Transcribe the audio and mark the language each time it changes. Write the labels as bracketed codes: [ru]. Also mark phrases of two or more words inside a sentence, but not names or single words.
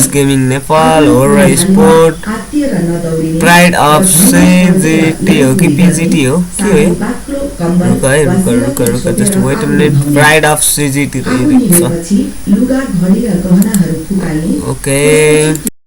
[en] Gaming Nepal HORAA sport pride of CGT [ne] हो कि PGT हो के हो [en] रुक just wait a minute pride of CGT रहेछ ओके